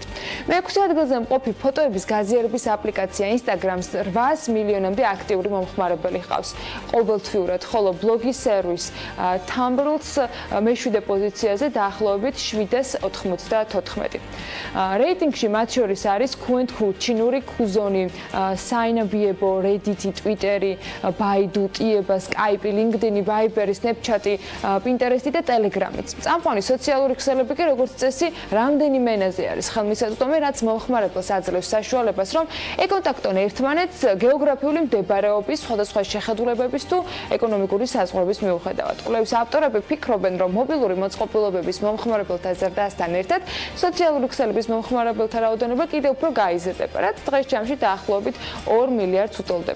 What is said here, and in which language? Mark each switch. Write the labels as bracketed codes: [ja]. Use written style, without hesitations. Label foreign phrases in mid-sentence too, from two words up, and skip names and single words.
[ka] მეექვსე ადგილზე მყოფი ფოტოების გაზიარების აპლიკაცია Instagram-ს 800 მილიონამდე აქტიური მომხმარებელი ჰყავს ყოველთვიურად, ხოლო ბლოგის სერვის Tumblr-ს მეშვიდე პოზიციაზე დაახლოებით 794. რეიტინგში მათ შორის არის Q&Q, ჩინური Qzone, Sina-Weibo, Reddit, Twitter-ი, Baidu, Tieba, Skype, LinkedIn, Viber, Snapchat, Pinterest და Telegram-იც. წამყვანი სოციალური ქსელები კი როგორც წესი რამდენიმე ენაზე არის ხელმისაწვდომი, რაც მომხმარებელს აძლევს საშუალებას, რომ ეკონტაქტონ ერთმანეთს გეოგრაფიული მდებარეობის, სხვადასხვა შეხედულებების თუ ეკონომიკური საზღვრების მიუხედავად. კვლევის ავტორები ფიქრობენ, რომ მობილური მოწყობილობების მომხმარებელთა ზრდასთან ერთად სოციალური ქსელების მომხმარებელთა რაოდენობა კიდევ უფრო გაიზრდება, რაც დღეს ჯამში დაახლოებით 2 მილიარდს უტოლდება.